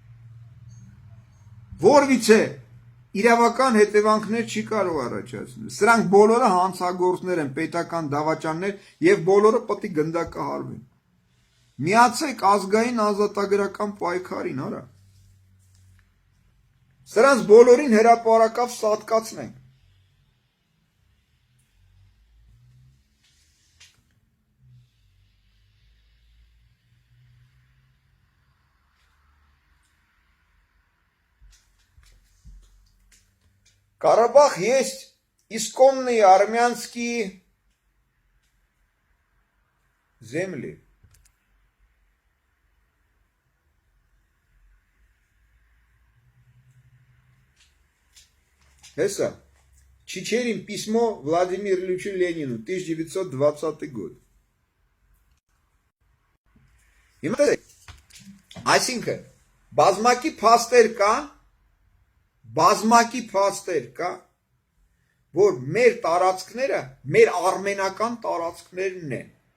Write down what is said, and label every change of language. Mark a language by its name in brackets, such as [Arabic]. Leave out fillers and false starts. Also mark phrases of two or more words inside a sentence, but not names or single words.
[Armenian] Որևիցե իրավական հետևանքներ չի կարող առաջացնել։ Սրանք բոլորը հանցագործներ են, պետական դավաճաններ եւ բոլորը պետք է գնդակահարվեն։ Միացեք ազգային ազատագրական պայքարին, արա։ Սրանց բոլորին հրապարակավ սատկացնենք։ [Russian] Карабах есть исконные армянские земли. Это Чичерин письмо Владимиру Ильичу Ленину, 1920 год. [Armenian] Այսինքն բազմակի փաստեր կան, բազմակի փաստեր կա, որ մեր տարածքները մեր արմենական տարածքներն են։